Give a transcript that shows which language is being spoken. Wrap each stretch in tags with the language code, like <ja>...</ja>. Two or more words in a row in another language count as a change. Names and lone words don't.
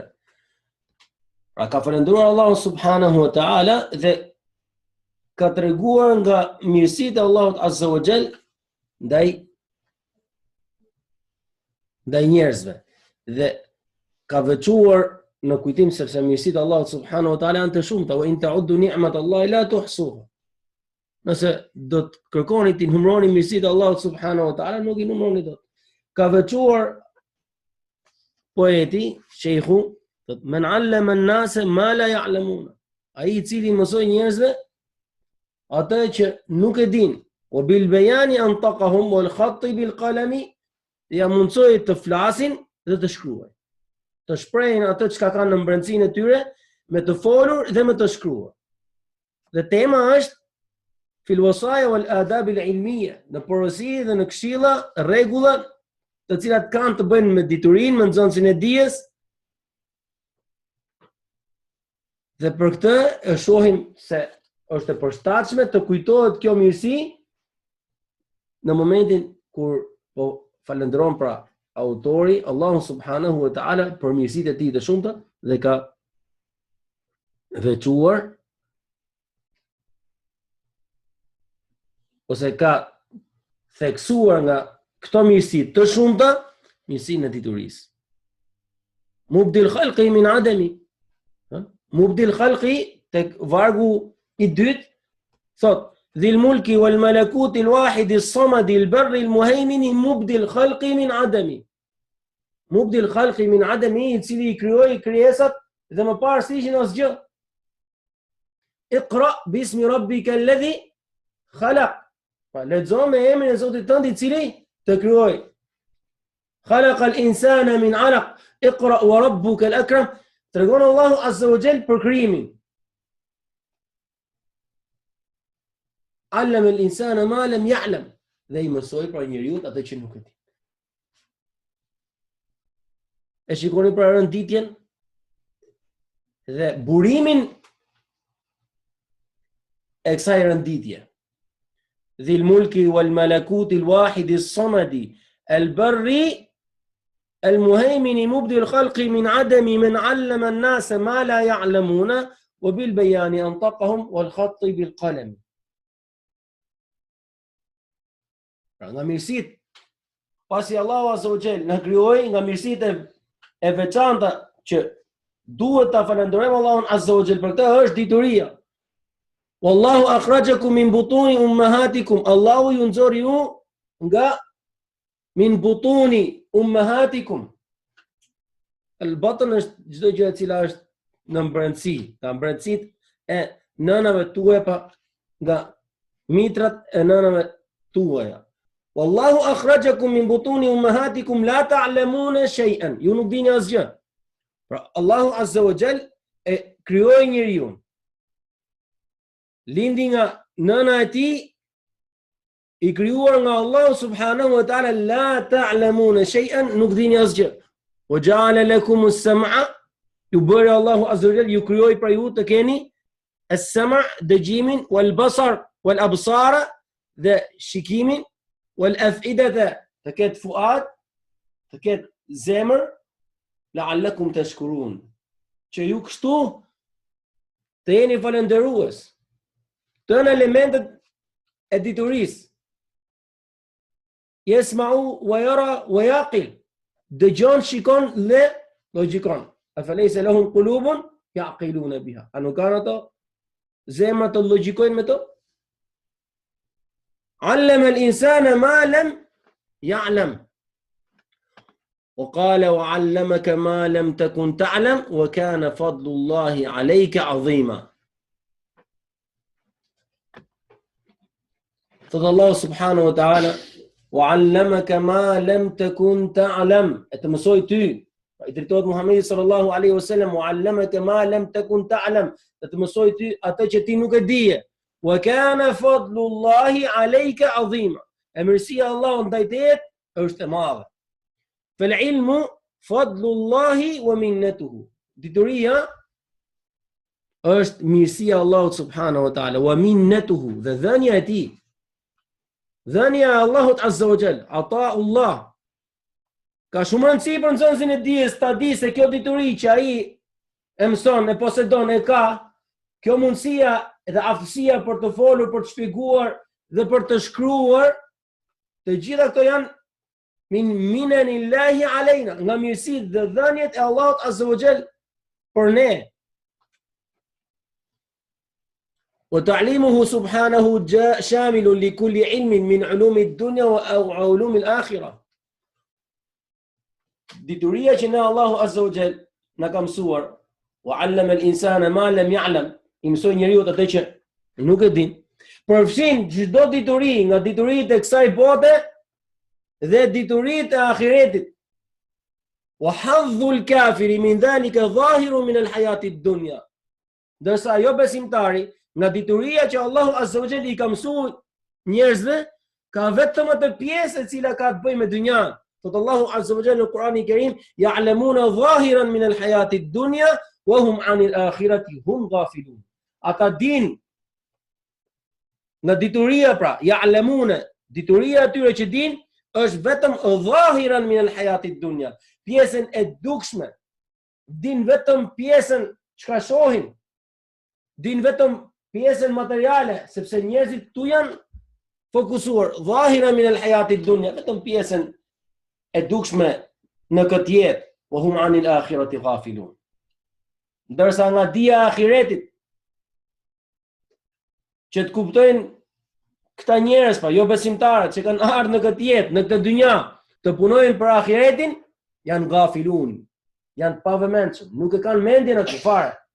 <sq>Pra ka falendëruar Allahu</sq> <ar>سبحانه وتعالى</ar> <sq>dhe ka treguar nga mirësitë e Allahut</sq> <ar>عز وجل</ar> <sq>ndaj njerëzve dhe ka veçuar në kujtim sepse mirësitë e Allahut</sq> <ar>سبحانه وتعالى</ar> <sq>janë të shumta</sq> <ar>وإن تعدوا نعمة الله لا تحصوها.</ar> <sq>Nëse do të kërkoni të numëroni mirësitë e Allahut</sq> <ar>سبحانه وتعالى</ar> <sq>nuk I numëroni dot. Ka veçuar poeti,</sq> <ar>sheikhu, من علّم الناس ما لا يعلمون.</ar> <sq>Ai I cili mësoi njerëzve atë që nuk e din, o</sq> <ar>بالبيان أنطقهم والخط بالقلم,</ar> <sq>ja mundsoi të flasin dhe të shkruajnë. Të shprehin atë çka kanë në mbrëmsinë e tyre me të folur dhe me të shkruar. Dhe tema është</sq> <ar>في الوصايا والآداب العلمية,</ar> <sq>në porosi dhe në këshilla, rregulla të cilat kanë të bëjnë me diturinë, me nxënësin e dijes. Dhe për këtë e shohim se është e përshtatshme të kujtohet kjo mirësi në momentin kur po falendron pra autori Allahu</sq> <ar>سبحانه وتعالى</ar> <sq>për mirësitë e tij të shumta dhe ka veçuar ose ka theksuar nga këto mirësi të shumta mirësinë e diturisë.</sq> <ar>مبدي الخلق من عدم. مبدي الخلق</ar> <sq>tek vargu i dytë thot</sq> <ar>ذي الملك والملكوت الواحد الصمد البر المهيمن مبدي الخلق من عدم. مبدي الخلق من عدم,</ar> <sq>i cili i krijoi krijesat dhe më parë s'ishin asgjë.</sq> <ar>اقرأ باسم ربك الذي خلق.</ar> <sq>Pa lexo me emrin e Zotit tënd i cili të krijoi.</sq> <ar>خلق الإنسان من علق. اقرأ وربك الأكرم.</ar> <sq>Tregon Allahu</sq> <ar>عز وجل</ar> <sq>për krijimin.</sq> <ar>علّم الإنسان ما لم يعلم.</ar> <sq>Dhe i mësoi pra njeriu atë që nuk e di. E shikoni pra rënditjen dhe burimin e kësaj rënditje.</sq> <ar>ذي الملك والملكوت الواحد الصمد البر المهيمن مبدي الخلق من عدم من علّم الناس ما لا يعلمون وبالبيان أنطقهم والخط بالقلم.</ar> <sq>Pra nga mirësitë pasi Allahu</sq> <ar>عز وجل</ar> <sq>na krijoi nga mirësitë e veçanta që duhet ta falenderojmë Allahun</sq> <ar>عز وجل</ar> <sq>për këtë është dituria.</sq> <ar>والله أخرجكم من بطون أمهاتكم.</ar> <sq>Allahu ju nxori ju nga</sq> <ar>من بطون أمهاتكم.</ar> <sq>Al-batn është çdo gjë e cila është në mbrëmësi, nga mbrëmësitë e nënave tuaja pa nga mitrat e nënave tuaja.</sq> <ar>والله أخرجكم من بطون أمهاتكم لا تعلمون شيئا.</ar> <sq>Ju nuk dini asgjë. Pra Allahu</sq> <ar>عز وجل</ar> <sq>e krijoi njeriu. Lindi nga nëna e tij, i krijuar nga Allahu</sq> <ar>سبحانه وتعالى, لا تعلمون شيئا,</ar> <sq>nuk dini asgjë.</sq> <ar>وجعل لكم السمع,</ar> <sq>ju bëri Allahu</sq> <ar>عز وجل,</ar> <sq>ju krijoi për ju të keni as-sam' dëgjimin,</sq> <ar>والبصر والأبصار</ar> <sq>dhe shikimin,</sq> <ar>والأفئدة</ar> <sq>të ketë fuad, të ketë zemër,</sq> <ar>لعلكم تشكرون,</ar> <sq>që ju kështu të jeni falënderues. Të në elementet e diturisë.</sq> <ar>يسمع ويرى ويعقل.</ar> <sq>Dëgjon, shikon dhe logjikon.</sq> <ar>أفليس لهم قلوب يعقلون بها.</ar> <sq>A nuk kanë ato zemra të logjikojnë me to?</sq> <ar>علّم الإنسان ما لم يعلم. وقال وعلمك ما لم تكن تعلم وكان فضل الله عليك عظيما. Thot الله سبحانه وتعالى وعلمك ما لم تكن تعلم,</ar> <sq>e të mësoj ty. I drejtohet Muhamedi</sq> <ar>صلى الله عليه وسلم وعلمك ما لم تكن تعلم,</ar> <sq>e të mësoj ty atë që ti nuk e dije.</sq> <ar>وكان فضل الله عليك عظيما.</ar> <sq>E mirësia e Allahut ndaj teje është e madhe.</sq> <ar>فالعلم فضل الله ومنته.</ar> <sq>Dituria është mirësia e Allahut</sq> <ar>سبحانه وتعالى ومنته,</ar> <sq>dhe dhënia e tij. Dhënia e Allahut</sq> <ar>عز وجل,</ar> <sq>ataullah. Ka shumë rëndësi për nxënësin e dijes ta di se kjo dituri që ai e mëson, e posedon, e ka, kjo mundësia dhe aftësia për të folur, për të shpjeguar dhe për të shkruar, të gjitha këto janë</sq> <ar>من منن الله علينا,</ar> <sq>nga mirësitë dhe dhënjet e Allahut</sq> <ar>عز وجل</ar> <sq>për ne.</sq> <ar>وتعليمه سبحانه شامل لكل علم من علوم الدنيا وعلوم الآخرة.</ar> <sq>Dituria që ne Allahu</sq> <ar>عز وجل</ar> <sq>na ka mësuar,</sq> <ar>وعلّم الإنسان ما لم يعلم,</ar> <sq>i mësoi njeriu atë që nuk e din. Përfshin çdo dituri nga dituritë e kësaj bote dhe dituritë e ahiretit.</sq> <ar>وحظ الكافر من ذلك ظاهر من الحياة الدنيا.</ar> <sq>Dërsa jo besimtari nga dituria që Allahu</sq> <ar>عز وجل</ar> <sq>i ka mësuar njerëzve, ka vetëm atë pjesë e cila ka të bëjë me dynjan, Thot Allahu</sq> <ar>عز وجل</ar> <sq>në Kur'anin e Kerim,</sq> <ar>يعلمون ظاهرا من الحياة الدنيا وهم عن الآخرة هم غافلون.</ar> <sq>Ata din nga dituria, pra, ya'lamuna, dituria atyre që din është vetëm</sq> <ar>ظاهرا من الحياة الدنيا,</ar> <sq>pjesën e dukshme, din vetëm pjesën çka shohin, din vetëm pjesën materiale, sepse njerëzit këtu janë fokusuar</sq> <ar>ظاهرا من الحياة الدنيا,</ar> <sq>vetëm pjesën e dukshme në këtë jetë,</sq> <ar>وهم عن الآخرة غافلون.</ar> <sq>Ndërsa nga dia e ahiretit, që të kuptojnë këta njerëz, pa jo besimtarët që kanë ardhur në këtë jetë, në këtë dynja, të punojnë për ahiretin, janë ghafilun, janë pavëmendshëm, nuk e kanë mendjen atë fare.</sq>